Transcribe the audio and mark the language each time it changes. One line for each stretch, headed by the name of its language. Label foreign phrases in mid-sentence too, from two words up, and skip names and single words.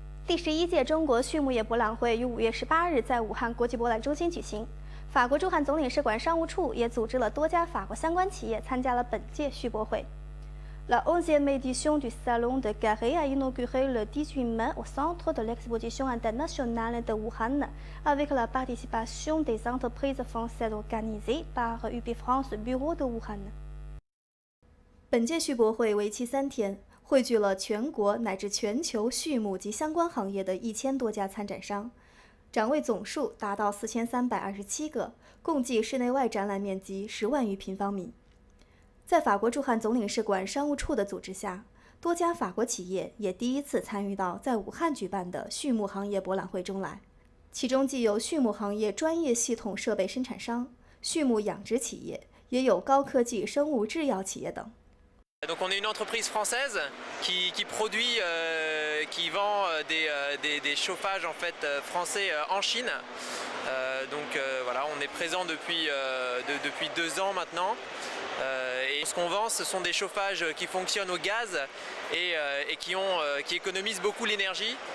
Chinese: 第11届中国畜牧业博览会于5月18日在武汉国际博览中心举行。法国驻汉总领事馆商务处也组织了多家法国相关企业参加了本届畜博会。
French: La 11e édition du Salon de Carré a inauguré le 18 mai au centre de l'exposition internationale de Wuhan, avec la participation des entreprises françaises organisées par UP France Bureau de Wuhan。
Chinese: 本届畜博会为期3天。汇聚了全国乃至全球畜牧及相关行业的1000多家参展商，展位总数达到4327个，共计室内外展览面积10万余平方米。在法国驻汉总领事馆商务处的组织下，多家法国企业也第一次参与到在武汉举办的畜牧行业博览会中来，其中既有畜牧行业专业系统设备生产商、畜牧养殖企业，也有高科技生物制药企业等。
French: Donc on est une entreprise française qui produit, qui vend des chauffages en fait français en Chine. Donc voilà, on est présent depuis 2 ans maintenant. Et ce qu'on vend, ce sont des chauffages qui fonctionnent au gaz et qui économisent beaucoup l'énergie.